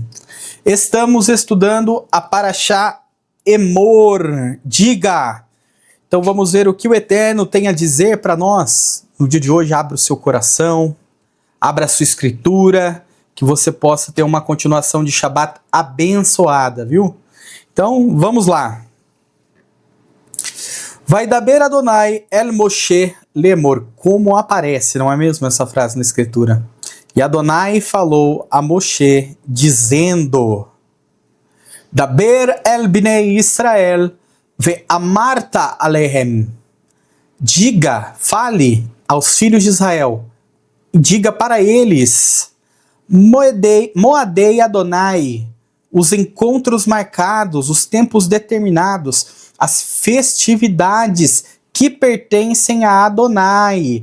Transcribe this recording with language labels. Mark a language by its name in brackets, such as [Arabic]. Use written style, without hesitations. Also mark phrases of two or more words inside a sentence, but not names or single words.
[Portuguese] Estamos estudando a Parashá Emor. Diga! Então vamos ver o que o Eterno tem a dizer para nós. No dia de hoje, abra o seu coração, abra a sua escritura, que você possa ter uma continuação de Shabat abençoada, viu? Então, vamos lá. [Hebrew] וידבר אדני אל משה לאמר. [Portuguese] Como aparece, não é mesmo essa frase na escritura? E Adonai falou a Moshe, dizendo: [Hebrew] דבר אל בני ישראל ואמרת אלהם. [Portuguese] Diga, fale aos filhos de Israel, diga para eles, [Hebrew] מועדי אדני, [Portuguese] os encontros marcados, os tempos determinados, as festividades que pertencem a Adonai.